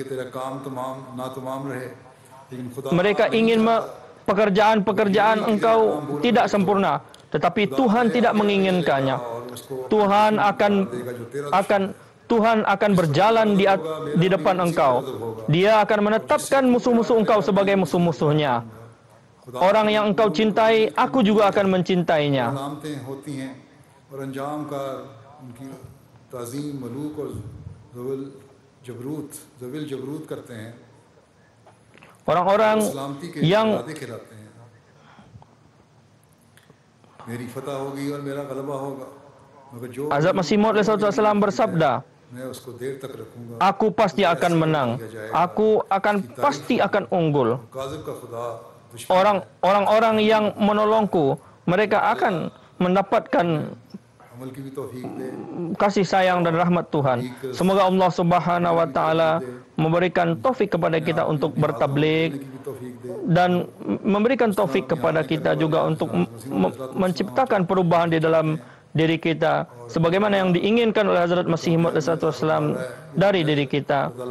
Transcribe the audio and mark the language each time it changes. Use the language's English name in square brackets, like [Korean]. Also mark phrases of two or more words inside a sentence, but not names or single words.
[Indonesian] Mereka ingin pekerjaan-pekerjaan engkau tidak sempurna, tetapi Tuhan tidak menginginkannya. Tuhan akan berjalan di depan engkau. Dia akan menetapkan musuh-musuh engkau sebagai musuh-musuhnya. Orang yang engkau cintai, aku juga akan mencintainya. [Urdu] ان کی تعظیم ملوک اور ذوی الجبروت کرتے ہیں. [Indonesian] Orang-orang yang [Urdu] کھلاتے ہیں. میری فتح ہوگی اور میرا غلبہ ہوگا. مگر جو [Indonesian] Hazrat Masih Maud SAW bersabda, [Urdu] میں اس کو دیر تک رکھوں گا. [Indonesian] aku pasti akan menang. Aku pasti akan unggul. [Urdu] کاذب کا خدا [Indonesian] Orang-orang yang menolongku, mereka akan mendapatkan kasih sayang dan rahmat Tuhan. Semoga Allah [Arabic] سبحانه وتعالى [Indonesian] memberikan taufik kepada kita untuk bertabligh dan memberikan taufik kepada kita juga untuk menciptakan perubahan di dalam diri kita sebagaimana yang diinginkan oleh Hazrat Masih Maud SAW dari diri kita.